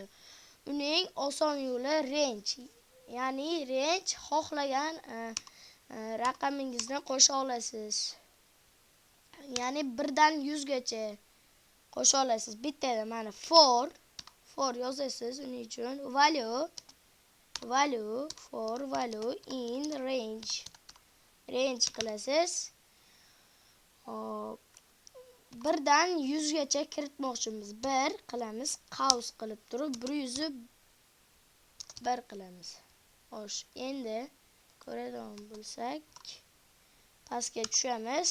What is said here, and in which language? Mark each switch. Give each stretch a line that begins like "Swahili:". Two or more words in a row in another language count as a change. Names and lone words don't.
Uzbek: Uning oson yo'li range. Ya'ni range xohlagan raqamingizni qo'sha olasiz. Ya'ni 1 dan 100 gacha qo'sha olasiz. Bittada mana for yozasiz. Uning uchun
English: value for value in range
Uzbek: qilasiz. Hop. 1 dan 100 gacha kiritmoqchimiz. 1 qilamiz, qavs qilib turib 100 1 qilamiz. Xo'sh, endi ko'radigan bo'lsak, pastga tushamiz.